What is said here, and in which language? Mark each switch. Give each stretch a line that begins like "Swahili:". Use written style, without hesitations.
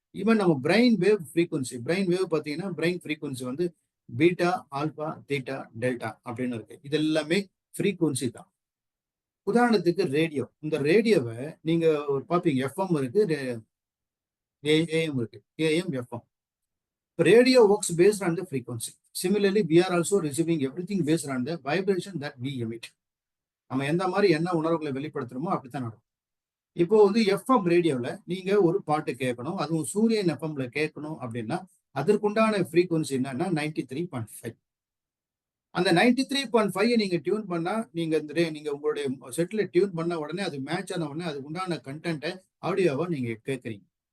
Tamil: Even நம்ம brain wave frequency, brain wave பார்த்தீங்கன்னா brain frequency வந்து பீட்டா, ஆல்பா, தீட்டா, டெல்டா அப்படின்னு இருக்கு. இது எல்லாமே ஃப்ரீக்வன்சி தான். உதாரணத்துக்கு ரேடியோ. இந்த ரேடியோவை நீங்க பார்ப்பீங்க, எஃப்எம் இருக்கு, ஏஎம் இருக்கு, AM, FM.
English: Radio works based on the frequency. Similarly, we are also receiving everything based on the vibration that we emit.
Tamil: நம்ம எந்த மாதிரி என்ன உணர்வுகளை வெளிப்படுத்துறோமோ அப்படித்தான் நடக்கும். இப்போ வந்து எஃப்எம் ரேடியோவில் நீங்க ஒரு பாட்டு கேட்கணும், அதுவும் சூரியன் எஃப்எம்ல கேட்கணும் அப்படின்னா அதற்குண்டான ஃப்ரீக்வன்சி என்னன்னா 93.5. அந்த 93.5 நீங்க டியூன் பண்ணா, நீங்க உங்களுடைய செட்ல டியூன் பண்ண உடனே அது மேட்ச் ஆன உடனே அதுக்கு உண்டான கண்டென்ட்டை ஆடியோவா நீங்க கேட்குறீங்க.